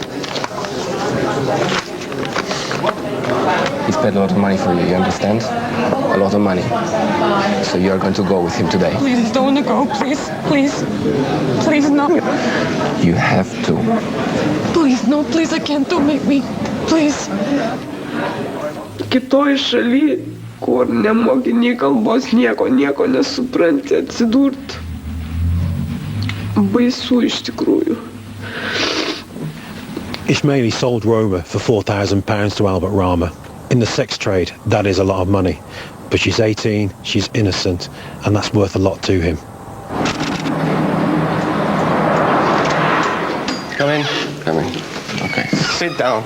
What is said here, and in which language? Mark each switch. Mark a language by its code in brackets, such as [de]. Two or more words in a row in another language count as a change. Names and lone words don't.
[en] He's paid a lot of money for you, you understand? A lot of money. So you're going to go with him today. Please don't go, please. Please. Please, no. You have to. Please, no, please, I can't. Don't make me. Please. [lt] Kitoj šaly, kur nemoki nei kalbos, nieko nesupranti, atsidurt. Baisu iš tikrųjų. [en] Ismaili sold Roma for £4,000 to Albert Rama. In the sex trade, that is a lot of money. But she's 18, she's innocent, and that's worth a lot to him. Come in. Come in. Okay. Sit down.